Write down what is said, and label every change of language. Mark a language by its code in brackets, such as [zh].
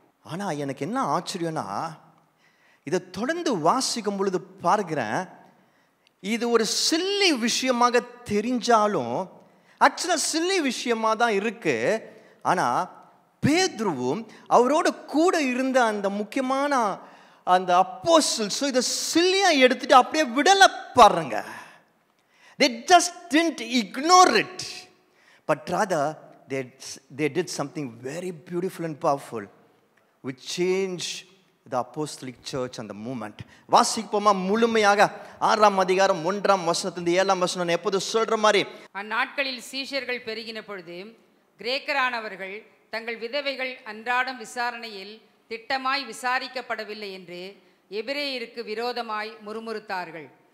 [ta] ஆனால் எனக்கு என்ன ஆச்சரியம்னா, இதை தொடர்ந்து வாசிக்கும் பொழுது பார்க்கிறேன், இது ஒரு சில்லி விஷயமாக தெரிஞ்சாலும் ஆக்சுவலாக சில்லி விஷயமாக தான் இருக்கு. ஆனால் பேதுருவும் அவரோட கூட இருந்த அந்த முக்கியமான அந்த அப்போஸ்தலர்ஸும் இதை சில்லியாக எடுத்துட்டு அப்படியே விடலை பாருங்க. [en] They just didn't ignore it, but rather they did something very beautiful and powerful which changed the apostolic church and the movement. [ta] வாசிப்போமா முழுமையாக 6ஆம் அதிகாரம் 1ஆம் வசனத்திலிருந்து 7ஆம் வசனம். நான் எப்போது சொல்ற மாதிரி, அந்நாட்களில் சீஷர்கள் பெருகின பொழுது கிரேக்கரானவர்கள் தங்கள் விதவைகள் அன்றாடம் விசாரணையில் திட்டமாய் விசாரிக்கப்படவில்லை என்று எபிரேயருக்கு விரோதமாய் முறுமுறுத்தார்கள்.